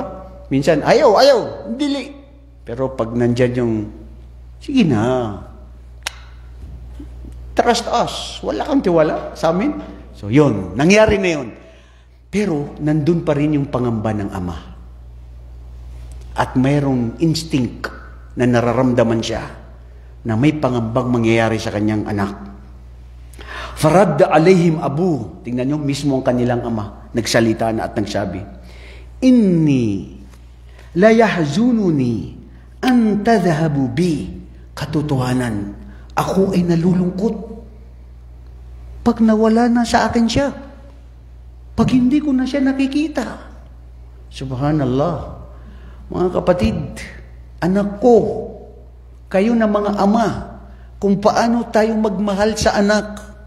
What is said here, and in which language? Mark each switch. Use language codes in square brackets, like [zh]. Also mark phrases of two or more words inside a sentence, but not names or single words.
[tl] Minsan, ayaw, dili. Pero pag nandyan yung, sige na, [en] trust us, [tl] wala kang tiwala sa amin. So yun, nangyari na yun. Pero nandun pa rin yung pangamba ng ama. At mayroong instinct na nararamdaman siya na may pangambang mangyayari sa kanyang anak. [ar] فرد عليهم أبو. [tl] Tingnan nyo, mismo ang kanilang ama. Nagsalita na at nagsabi, [ar] إني ليحزنني أن تذهبوا بي. [tl] Katotohanan, ako ay nalulungkot pag nawala na sa akin siya. Pag hindi ko na siya nakikita. Subhanallah. Mga kapatid, anak ko, kayo na mga ama, kung paano tayo magmahal sa anak.